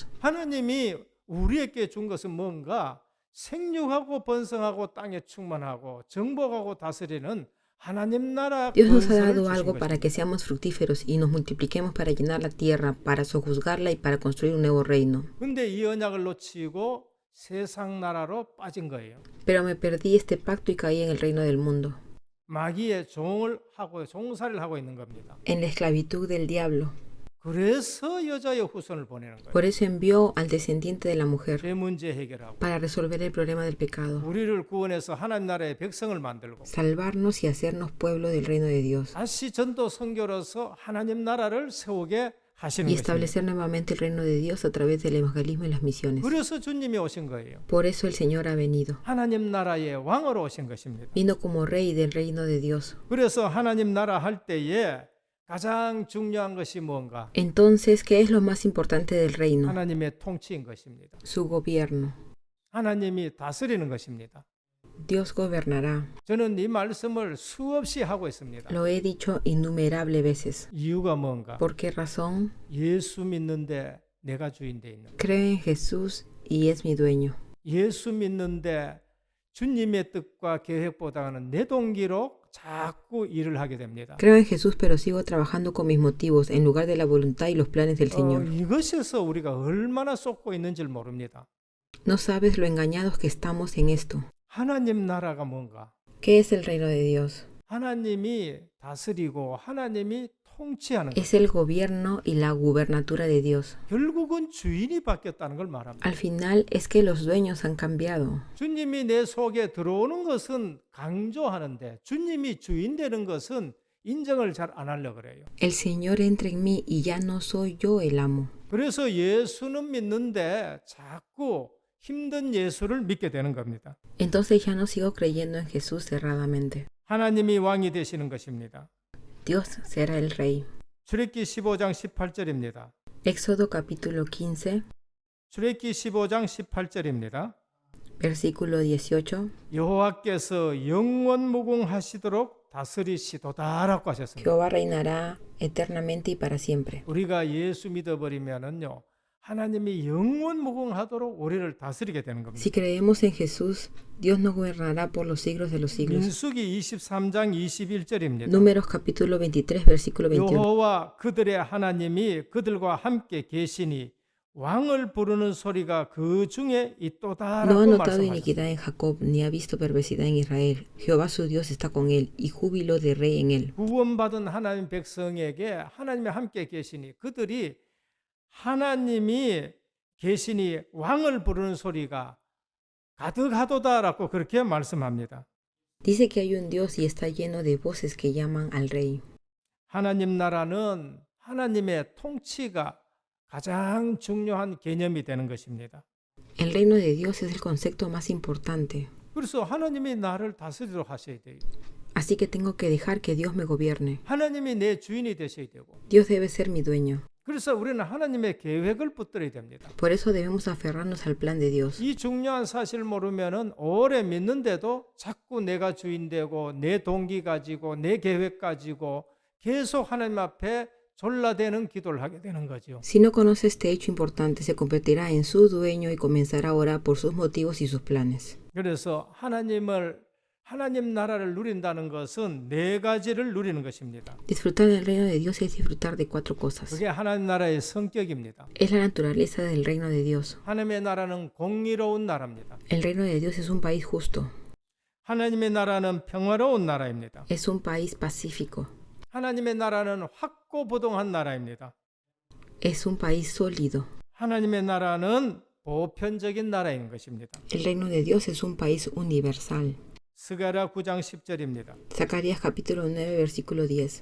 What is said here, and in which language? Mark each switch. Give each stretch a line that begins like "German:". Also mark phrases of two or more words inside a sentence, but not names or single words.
Korean: 하나님이 우리에게 준 것은 뭔가 생육하고 번성하고 땅에 충만하고 정복하고 다스리는 하나님 나라
Spanish: Dios nos ha
Korean: 건설을
Spanish: dado
Korean: 주신
Spanish: algo para que
Korean: 것입니다.
Spanish: seamos fructíferos y nos multipliquemos para llenar la tierra, para sojuzgarla y para construir un nuevo reino.
Korean: 근데 이 언약을 놓치고 세상 나라로 빠진 거예요.
Spanish: Pero me perdí este pacto y caí en el reino del mundo,
Korean: 마귀의 종살이를 하고 있는 겁니다.
Spanish: en la esclavitud del diablo.
Korean: 그래서 여자의 후손을 보내는 거예요.
Spanish: Por eso envió al descendiente de la mujer
Korean: 죄 문제 해결하고
Spanish: para resolver el problema del pecado,
Korean: 우리를 구원해서 하나님 나라의 백성을 만들고
Spanish: salvarnos y hacernos pueblo del reino de Dios
Korean: 다시 전도 선교로서 하나님 나라를 세우게 하시는
Spanish: y
Korean: 것입니다.
Spanish: establecer nuevamente el reino de Dios a través del evangelismo y las misiones.
Korean: 그래서 주님이 오신 거예요.
Spanish: Por eso el Señor ha venido.
Korean: 하나님 나라의 왕으로 오신 것입니다.
Spanish: Vino como rey del reino de Dios.
Korean: 그래서 하나님 나라 할 때에 가장 중요한 것이 뭔가?
Spanish: Entonces, ¿qué es lo más importante del reino?
Korean: 하나님의 통치인 것입니다.
Spanish: Su gobierno.
Korean: 하나님이 다스리는 것입니다.
Spanish: Dios gobernará.
Korean: 저는 이 말씀을 수없이 하고 있습니다.
Spanish: Lo he dicho innumerables veces.
Korean: 이유가 뭔가?
Spanish: ¿Por qué razón?
Korean: 예수 믿는데 내가 주인 돼 있는.
Spanish: Creo en Jesús y es mi dueño.
Korean: 예수 믿는데 주님의 뜻과 계획보다는 내 동기로 자꾸 일을 하게 됩니다.
Spanish: Creo en Jesús, pero sigo trabajando con mis motivos en lugar de la voluntad y los planes del Señor.
Korean: 이것에서 우리가 얼마나 쏟고 있는지를 모릅니다.
Spanish: No sabes lo engañados que estamos en esto.
Korean: 하나님 나라가 뭔가?
Spanish: ¿Qué es el reino de Dios?
Korean: 하나님이 다스리고 하나님이 통치하는 것.
Spanish: Es el gobierno y la gubernatura de Dios.
Korean: 결국은 주인이 바뀌었다는 걸 말합니다.
Spanish: Al final es que los dueños han cambiado.
Korean: 주님이 내 속에 들어오는 것은 강조하는데 주님이 주인 되는 것은 인정을 잘 안 하려고 그래요.
Spanish: El Señor entra en mí y ya no soy yo el amo.
Korean: 그래서 예수는 믿는데 자꾸 힘든 예수를 믿게 되는 겁니다.
Spanish: Entonces ya no sigo creyendo en Jesús cerradamente.
Korean: 하나님이 왕이 되시는 것입니다.
Spanish: Dios será el rey.
Korean: 출애굽기 15장 18절입니다.
Spanish: Éxodo capítulo 15,
Korean: 출애굽기 15장 18절입니다.
Spanish: versículo 18.
Korean: 여호와께서 영원무궁하시도록 다스리시도다라고 하셨습니다.
Spanish: Jehová reinará eternamente y para siempre.
Korean: 우리가 예수 믿어버리면은요, 하나님이 영원무궁하도록 우리를 다스리게 되는 겁니다.
Spanish: Si creemos en Jesús, Dios nos gobernará por los siglos de los siglos.
Korean: 민수기 23장 21절입니다.
Spanish: Números capítulo 23, versículo 21.
Korean: 여호와 그들의 하나님이 그들과 함께 계시니 왕을 부르는 소리가 그 중에
Spanish: No ha
Korean: 있도다라고
Spanish: notado
Korean: 말씀하셨습니다.
Spanish: iniquidad en Jacob, ni ha visto perversidad en Israel. Jehová su Dios está con él, y júbilo de rey en él.
Korean: 구원받은 하나님 백성에게 하나님이 함께 계시니 그들이 하나님이 계시니 왕을 부르는 소리가 가득하도다라고 그렇게 말씀합니다.
Spanish: Dice que hay un Dios y está lleno de voces que llaman al rey.
Korean: 하나님 나라는 하나님의 통치가 가장 중요한 개념이 되는 것입니다.
Spanish: El reino de Dios es el concepto más importante.
Korean: 그래서 하나님이 나를 다스리도록 하셔야 돼요.
Spanish: Así que tengo que dejar que Dios me gobierne.
Korean: 하나님이 내 주인이 되셔야 되고,
Spanish: Dios debe ser mi dueño.
Korean: 그래서 우리는 하나님의 계획을 붙들어야 됩니다.
Spanish: Por eso debemos aferrarnos al plan de Dios.
Korean: 이 중요한 사실을 모르면은 오래 믿는데도 자꾸 내가 주인 되고 내 동기 가지고 내 계획 가지고 계속 하나님 앞에 졸라대는 기도를 하게 되는 거죠.
Spanish: Si no conoce este hecho importante, se convertirá en su dueño y comenzará a orar por sus motivos y sus planes.
Korean: 그래서 하나님 나라를 누린다는 것은 네 가지를 누리는 것입니다.
Spanish: Disfrutar del reino de Dios es disfrutar de cuatro cosas.
Korean: 그게 하나님 나라의 성격입니다.
Spanish: Es la naturaleza del reino de Dios.
Korean: 하나님의 나라는 공의로운 나라입니다.
Spanish: El reino de Dios es un país justo.
Korean: 하나님의 나라는 평화로운 나라입니다.
Spanish: Es un país pacífico.
Korean: 하나님의 나라는 확고부동한 나라입니다.
Spanish: Es un país sólido.
Korean: 하나님의 나라는 보편적인 나라인 것입니다.
Spanish: El reino de Dios es un país universal.
Korean: 스가랴 9장 10절입니다.
Spanish: Zacarías capítulo 9, versículo 10.